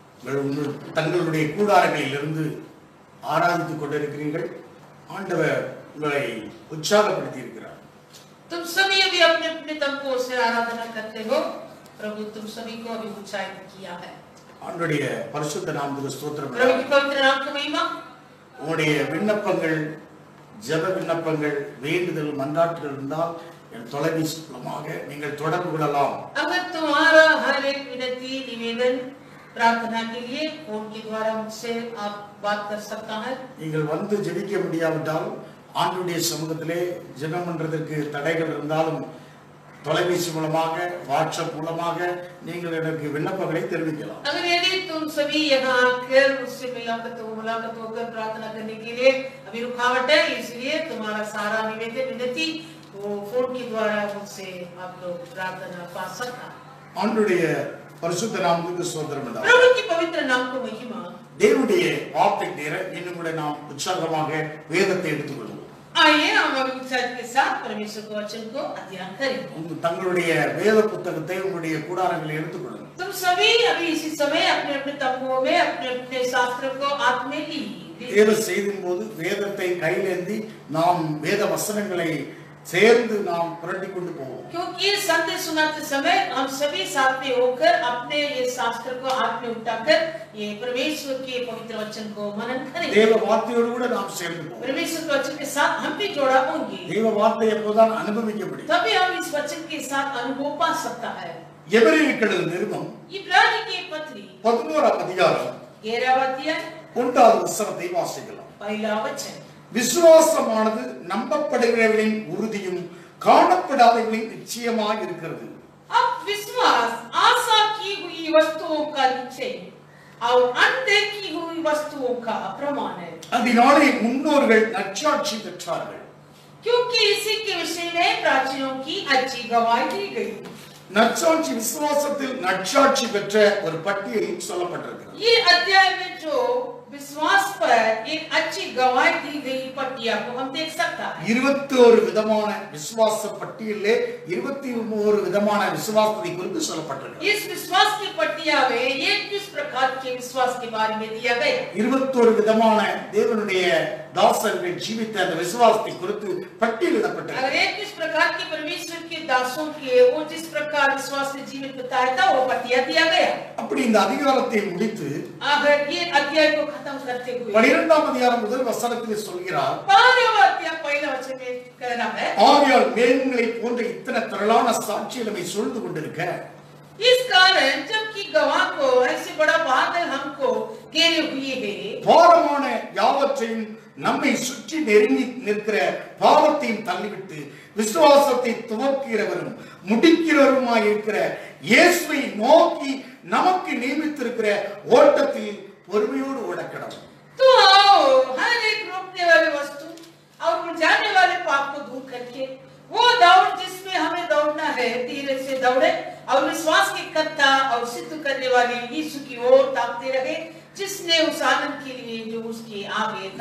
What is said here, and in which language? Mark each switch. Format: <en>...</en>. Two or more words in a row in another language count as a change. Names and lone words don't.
<ta>தங்களுடைய கூடாரங்களில் இருந்து ஆராதித்துக் கொண்டிருக்கிறீர்கள். ஆண்டவர் உங்களை உற்சாகப்படுத்தி இருக்கிறார்.</ta> <hi>तुम सभी अभी अपने अपने तंबुओं से आराधना करते हो. प्रभु तुम सभी को अभी उत्साहित किया है.</hi> <ta>ஆண்டவருடைய பரிசுத்த நாமத்துக்கு ஸ்தோத்திரம்.</ta> <hi>प्रभु की पवित्र नाम की महिमा.</hi> <ta>உங்களுடைய விண்ணப்பங்கள், ஜெப விண்ணப்பங்கள், வேண்டுதல், மன்றாட்டுகள் இருந்தால் என் தொலைபேசி மூலமாக நீங்கள் தொடர்பு கொள்ளலாம்.</ta> <hi>अगर तुम्हारा हर एक विनती निवेदन प्रार्थना के लिए फोन के द्वारा मुझसे आप बात कर सकता है.</hi> <ta>நீங்கள் வந்து ஜெபிக்க முடியாவிட்டால் ஆண்டவருடைய சமூகத்திலே ஜெபம் பண்றதற்கு தடைகள் இருந்தாலும் தொலைபேசி மூலமாக, வாட்ஸ்அப் மூலமாக நீங்கள் எனக்கு விண்ணப்பங்களை தெரிவிக்கலாம்.</ta> <hi>अगर यदि तुम सभी यहाँ आकर मुझसे मुलाकात होकर प्रार्थना करने के लिए अभी रुकावट है, इसलिए तुम्हारा सारा निवेदन विनती वो फोन के द्वारा मुझसे आप लोग प्रार्थना पा सकता.</hi> <ta>ஆண்டவருடைய பரிசுத்த நாமத்துக்கு ஸ்தோத்திரம் உண்டாவதாக.</ta> <hi>प्रभु की पवित्र नाम को महिमा.</hi> <ta>தேவனுடைய வார்த்தை நேர இன்னும் கூட நாம் உற்சாகமாக வேதத்தை எடுத்துக்கொள்வோம்.</ta> <hi>आइए हम अभी उत्साह के साथ परमेश्वर के वचन को अध्ययन करेंगे.</hi> <ta>தங்களுடைய வேத புத்தகத்தை உங்களுடைய கூடாரங்களில் எடுத்துக்கொள்ளுங்கள்.</ta> <hi>तुम सभी अभी इसी समय अपने अपने तंबुओं में अपने अपने शास्त्र को हाथ में लीजिए.</hi> <ta>வேத செய்தின் போது வேதத்தை கையிலேந்தி நாம் வேத வசனங்களை சேர்ந்து நாம் புரட்டி கொண்டு போவோம்.</ta> <hi>क्योंकि ये संदेश सुनाते समय हम सभी साथ में होकर अपने ये शास्त्र को हाथ में उठाकर ये परमेश्वर के पवित्र वचन को मनन करेंगे.</hi> <ta>தேவ வார்த்தையோடு கூட நாம் சேர்ந்து போவோம்.</ta> <hi>परमेश्वर के वचन के साथ हम भी जोड़ा होंगे.</hi> <ta>தேவ வார்த்தை எப்போதான் அனுபவிக்க முடியும்.</ta> <hi>तभी हम इस वचन के साथ अनुभव पा सकता है.</hi> <ta>எபிரேயர்கள் நிருபம்</ta> <hi>इब्रानी की पत्री</hi> <ta>11 அதிகாரம்</ta> <hi>11 अध्याय</hi> <ta>1வது வசனத்தை வாசிக்கலாம்.</ta> <hi>पहला वचन.</hi> <ta>விசுவாசமானது நம்பப்படுகிறவர்களின் உறுதியும் காணப்படாதவர்களின் நிச்சயமாக இருக்கிறது.</ta> <hi>अब विश्वास आशा की हुई वस्तुओं का निश्चय और अनदेखी हुई वस्तुओं का प्रमाण है.</hi> <ta>அதனாலே முன்னோர்கள் நற்சாட்சி பெற்றார்கள்.</ta> <hi>क्योंकि इसी के विषय में प्राचीनों की अच्छी गवाही दी गई.</hi> <ta>நற்சாட்சி விசுவாசத்தில் நற்சாட்சி பெற்ற ஒரு பட்டியல் சொல்லப்பட்டிருக்கிறது.</ta> <hi>ये अध्याय में जो विश्वास पर एक अच्छी गवाही दी गई पट्टिया को हम देख सकता है.</hi> <ta>21 விதமான விசுவாச பட்டியலிலே 21 விதமான விசுவாசத்தை குறித்து சொல்லப்பட்டிருக்கிறது.</ta> <hi>इस विश्वास की पट्टिया में 21 प्रकार के विश्वास के बारे में दिया गया.</hi> <ta>21 விதமான தேவனுடைய தாசர்கள் ஜீவித்த அந்த விசுவாசத்தை குறித்து பட்டியலிடப்பட்டிருக்கிறது.</ta> <hi>अगर 21 प्रकार के परमेश्वर के दासों के वो जिस प्रकार विश्वास से जीवित बताया था वो पट्टिया दिया गया.</hi> <ta>அப்படி இந்த அதிகாரத்தை முடித்து</ta> <hi>अगर ये अध्याय को खत्म करते हुए</hi> <ta>12ஆம் அதிகாரம் முதல் வசனத்தில் சொல்கிறார்,</ta> <hi>12वां अध्याय पहला वचन में कह रहा है,</hi> <ta>ஆகையால் மேகங்களை போன்ற இத்தனை திரளான சாட்சிகள் நம்மை சூழ்ந்து கொண்டிருக்க</ta> <hi>इस कारण जबकि गवाह को ऐसे बड़ा बादल हमको घेरे हुए है,</hi> <ta>பாரமான யாவற்றையும் நம்மை சுற்றி நெருங்கி நிற்கிற பாவத்தையும் தள்ளிவிட்டு விசுவாசத்தை துவக்கிறவரும் முடிக்கிறவருமாய் இருக்கிற இயேசுவை நோக்கி நமக்கு நியமித்திருக்கிற ஓட்டத்தில் பொறுமையோடு ஓடக்கணும்.</ta> <hi>तो आओ हर एक रोकने वाले वस्तु और जाने वाले पाप को दूर करके वो दौड़ जिसमें हमें दौड़ना है धीरे से दौड़े और विश्वास की कर्ता और सिद्ध करने वाले यीशु की ओर ताकते रहे, जिसने उस आनंद के लिए जो उसके आगे था.</hi>